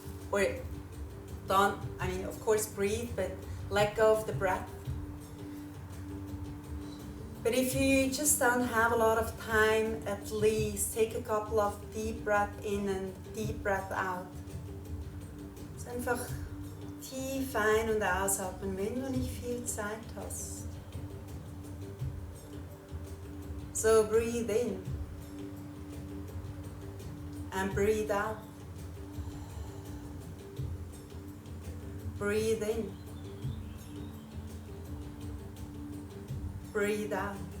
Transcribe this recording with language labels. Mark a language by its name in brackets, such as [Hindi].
[English] Or don't, of course breathe, but let go of the breath. But if you just don't have a lot of time, at least take a couple of deep breath in and deep breath out. [German] So einfach tief ein- und ausatmen, wenn du nicht viel Zeit hast. [English] So breathe in and breathe out. Breathe in. Breathe out.